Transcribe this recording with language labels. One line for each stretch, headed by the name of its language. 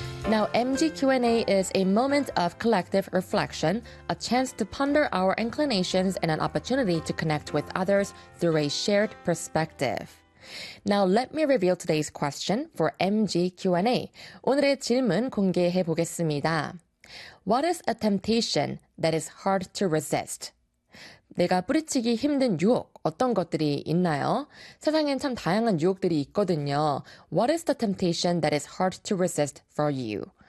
English: Now, MG Q&A is a moment of collective reflection, a chance to ponder our inclinations and an opportunity to connect with others through a shared perspective. Now, let me reveal today's question for MG Q&A.
Korean: 오늘의 질문 공개해 보겠습니다.
English: What is a temptation that is hard to resist?
Korean: 내가 뿌리치기 힘든 유혹, 어떤 것들이 있나요? 세상엔 참 다양한 유혹들이 있거든요.
English: What is the temptation that is hard to resist for you?